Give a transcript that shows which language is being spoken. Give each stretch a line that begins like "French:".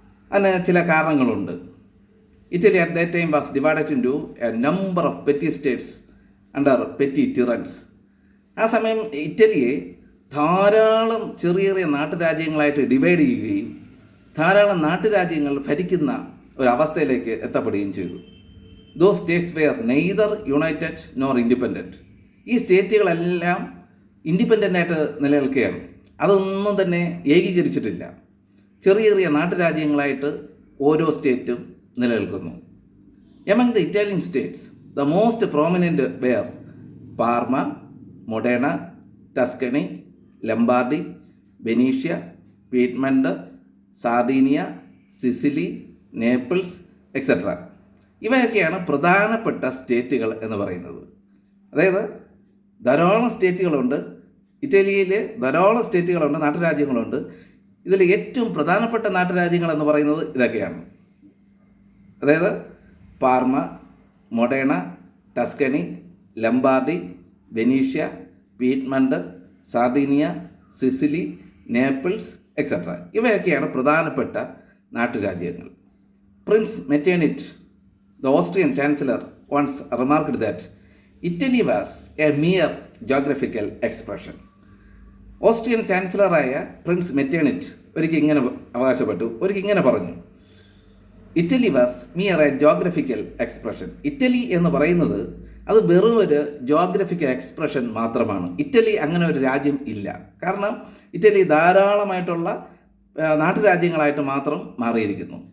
Malayalam: അതിന് ചില കാരണങ്ങളുണ്ട്.
English: Italy at that time was divided into a number of petty states under petty tyrants.
Malayalam: ആ സമയം ഇറ്റലിയെ ധാരാളം ചെറിയ ചെറിയ നാട്ടുരാജ്യങ്ങളായിട്ട് ഡിവൈഡ് ചെയ്യുകയും ധാരാളം നാട്ടുരാജ്യങ്ങൾ ഭരിക്കുന്ന ഒരവസ്ഥയിലേക്ക് എത്തപ്പെടുകയും ചെയ്തു.
English: Those states were neither united nor independent.
Malayalam: ഈ സ്റ്റേറ്റുകളെല്ലാം ഇൻഡിപെൻഡൻ്റായിട്ട് നിലനിൽക്കുകയാണ്. അതൊന്നും തന്നെ ഏകീകരിച്ചിട്ടില്ല. ചെറിയ ചെറിയ നാട്ടുരാജ്യങ്ങളായിട്ട് ഓരോ സ്റ്റേറ്റും നിലനിൽക്കുന്നു.
English: Among the Italian states, the most prominent were Parma, Modena, Tuscany, Lombardy, Venetia, Piedmont, Sardinia, Sicily, Naples etcetera.
Malayalam: ഇവയൊക്കെയാണ് പ്രധാനപ്പെട്ട സ്റ്റേറ്റുകൾ എന്ന് പറയുന്നത്. അതായത് ധാരാളം സ്റ്റേറ്റുകളുണ്ട്, ഇറ്റലിയിൽ ധാരാളം സ്റ്റേറ്റുകളുണ്ട്, നാട്ടുരാജ്യങ്ങളുണ്ട്. ഇതിൽ ഏറ്റവും പ്രധാനപ്പെട്ട നാട്ടുരാജ്യങ്ങൾ എന്ന് പറയുന്നത് ഇതൊക്കെയാണ്. അതായത് Pharma, Moderna, ടസ്കണി, ലംബാർഡി, Venetia, പീഡ്മണ്ട്, Sardinia, Cicily, Naples etcetera. ഇവയൊക്കെയാണ് പ്രധാനപ്പെട്ട നാട്ടുരാജ്യങ്ങൾ.
English: Prince Metternich, the Austrian chancellor, once remarked that Italy was a mere geographical expression.
Malayalam: Austrian ചാൻസലറായ Prince മെറ്റേണിറ്റ് ഒരിക്കൽ ഇങ്ങനെ പറഞ്ഞു:
English: Italy was mere a geographical expression.
Malayalam: Italy എന്ന് പറയുന്നത് അത് വെറും ഒരു ജോഗ്രഫിക്കൽ എക്സ്പ്രഷൻ മാത്രമാണ്. ഇറ്റലി അങ്ങനെ ഒരു രാജ്യം ഇല്ല. കാരണം ഇറ്റലി ധാരാളമായിട്ടുള്ള നാട്ടുരാജ്യങ്ങളായിട്ട് മാത്രം മാറിയിരിക്കുന്നു.